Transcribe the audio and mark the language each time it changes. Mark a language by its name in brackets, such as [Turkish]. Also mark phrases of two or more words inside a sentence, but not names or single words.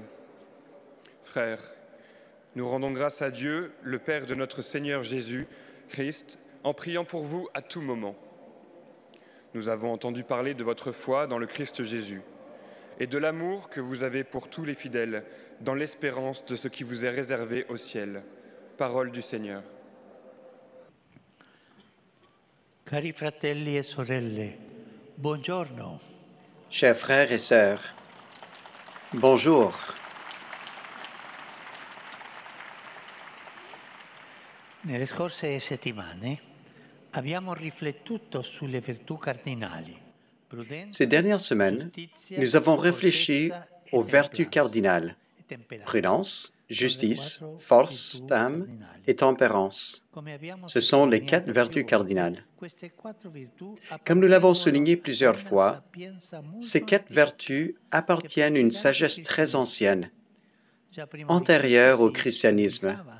[French] Frères, nous rendons grâce à Dieu, le Père de notre Seigneur Jésus-Christ, en priant pour vous à tout moment. Nous avons entendu parler de votre foi dans le Christ Jésus et de l'amour que vous avez pour tous les fidèles dans l'espérance de ce qui vous est réservé au ciel. Parole du Seigneur. [Italian] Cari fratelli e sorelle, buongiorno. [French] Chers frères et sœurs, bonjour. [Italian] Nelle scorse settimane abbiamo riflettuto sulle virtù cardinali. [French] Ces dernières semaines, nous avons réfléchi aux vertus cardinales: prudence, justice, force d'âme et tempérance. Ce sont les 4 vertus cardinales. Comme nous l'avons souligné plusieurs fois, ces 4 vertus appartiennent à une sagesse très ancienne, antérieure au christianisme.